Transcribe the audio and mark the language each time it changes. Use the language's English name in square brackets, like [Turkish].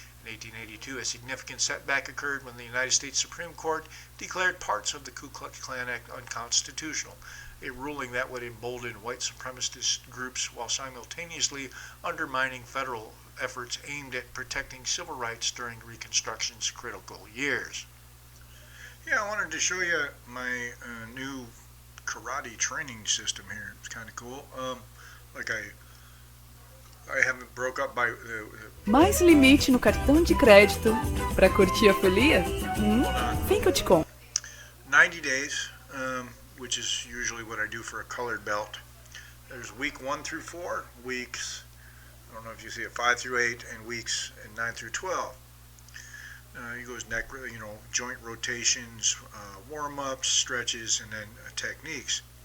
[English] In 1882, a significant setback occurred when the United States Supreme Court declared parts of the Ku Klux Klan Act unconstitutional, a ruling that would embolden white supremacist groups while simultaneously undermining federal efforts aimed at protecting civil rights during Reconstruction's critical years. Yeah, I wanted to show you my new karate training system here. It's kind of cool. I haven't broke up by... [Portuguese] Mais limite no cartão de crédito para curtir a folia? Vem que eu te conto. [English] 90 days, which is usually what I do for a colored belt. There's week 1 through 4, weeks, I don't know if you see it, 5 through 8, and weeks 9 through 12. He goes neck, joint rotations, warm-ups, stretches, and then techniques.